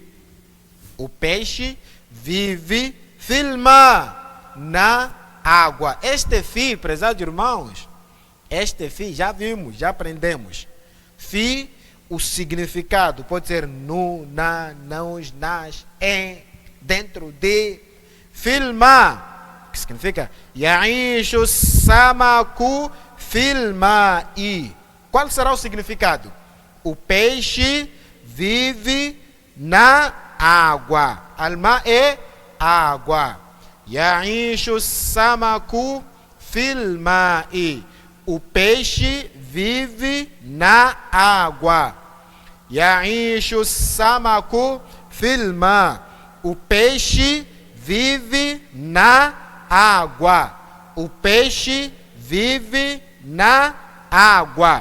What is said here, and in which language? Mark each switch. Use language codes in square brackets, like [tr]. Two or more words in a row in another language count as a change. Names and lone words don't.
[pt] O peixe vive [ar] في الماء, [pt] na água. Este fi, prezados irmãos, este fi já vimos, já aprendemos. Fi, o significado pode ser no, na, nos, nas, em, dentro de. [ar] في الماء, [pt] que significa [ar] يعيش السمك في الماء. [pt] Qual será o significado? O peixe vive na água. Alma é água. [ar] يعيش السمك في الماء. [pt] O peixe vive na água. [ar] يعيش السمك في الماء'. [pt] O peixe vive na água. O peixe vive na água.